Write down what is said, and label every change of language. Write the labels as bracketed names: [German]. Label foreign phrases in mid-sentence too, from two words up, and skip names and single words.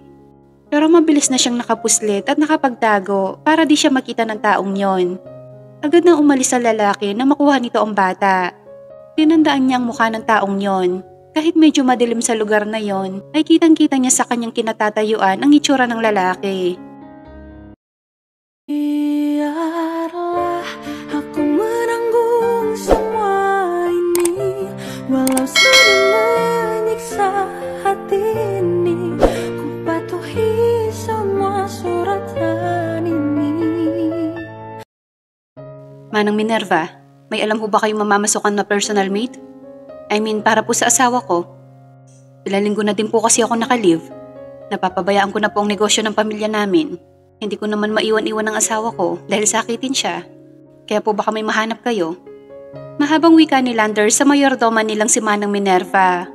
[Filipino] Pero mabilis na siyang nakapuslit at nakapagtago para di siya makita ng taong yon. Agad nang umalis sa lalaki na makuha nito ang bata. Tinandaan niya ang mukha ng taong yon. Kahit medyo madilim sa lugar na yon, ay kitang-kita niya sa kanyang kinatatayuan ang itsura ng lalaki. [Indonesian] Biarlah aku menanggung semua ini, walau sudah menyiksa hati ini. Patuhi semua suratan ini. [Filipino] Manang Minerva, may alam ho ba kayong mamamasukan na personal maid? [English] I mean, [Filipino] para po sa asawa ko. Ilang linggo na din po kasi ako nakalive. Napapabayaan ko na po ang negosyo ng pamilya namin. Hindi ko naman maiwan-iwan ang asawa ko dahil sakitin siya. Kaya po baka may mahanap kayo. Mahabang wika ni Lander sa mayordoma nilang si Manang Minerva.